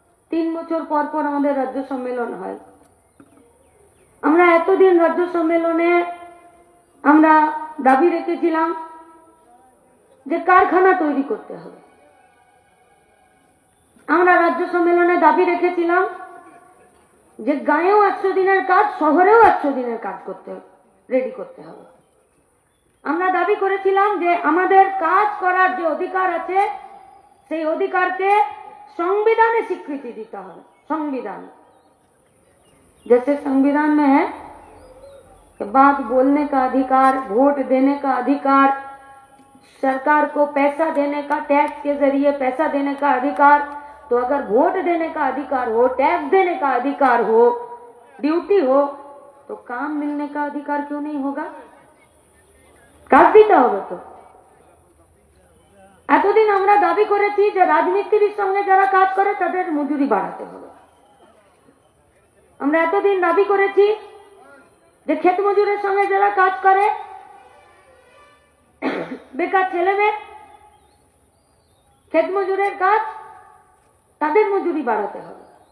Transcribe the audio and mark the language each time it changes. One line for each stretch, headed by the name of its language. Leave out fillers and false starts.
Bangla: 3 বছর পর পর আমাদের রাজ্য সম্মেলন হয়। আমরা এতদিন রাজ্য সম্মেলনে আমরা দাবি রেখেছিলাম যে কারখানা তৈরি করতে হবে। আমরা রাজ্য সম্মেলনে দাবি রেখেছিলাম যে গাঁয়েও 100 দিনের কাজ, শহরেও 100 দিনের কাজ করতে রেডি করতে হবে। আমরা দাবি করেছিলাম যে আমাদের কাজ করার যে অধিকার আছে সেই অধিকারকে
Hindi: संविधाने स्वीकृति देता है। संविधान जैसे संविधान में है कि बात बोलने का अधिकार, वोट देने का अधिकार, सरकार को पैसा देने का, टैक्स के जरिए पैसा देने का अधिकार, तो अगर वोट देने का अधिकार हो, टैक्स देने का अधिकार हो, ड्यूटी हो, तो काम मिलने का अधिकार क्यों नहीं होगा?
Bangla: কাজ দিতে হবে তো। এতদিন আমরা দাবি করেছি যে রাজমিস্ত্রির সঙ্গে যারা কাজ করে তাদের মজুরি বাড়াতে হবে। আমরা এতদিন দাবি করেছি যে ক্ষেত মজুরের সঙ্গে যারা কাজ করে, বেকার ছেলে মেয়ে, ক্ষেত মজুরের কাজ, তাদের মজুরি বাড়াতে হবে।